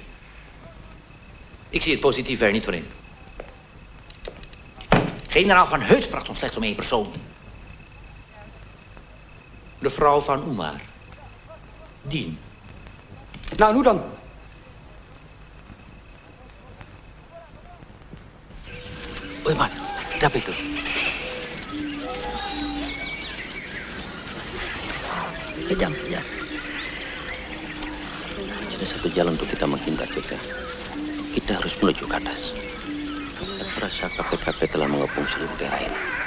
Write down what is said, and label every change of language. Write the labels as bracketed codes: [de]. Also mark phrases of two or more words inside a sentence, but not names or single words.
[nl] Ik zie het positief er niet voor in. Generaal Van Heuts vraagt ons slechts om één persoon. De vrouw van Umar. Dien. Nou, hoe dan? Hoi man, [id] apa itu? Kejam. Ada satu jalan untuk kita menghindar juga. Kita harus menuju ke atas. Rasa KPKP telah mengepung seluruh daerah ini.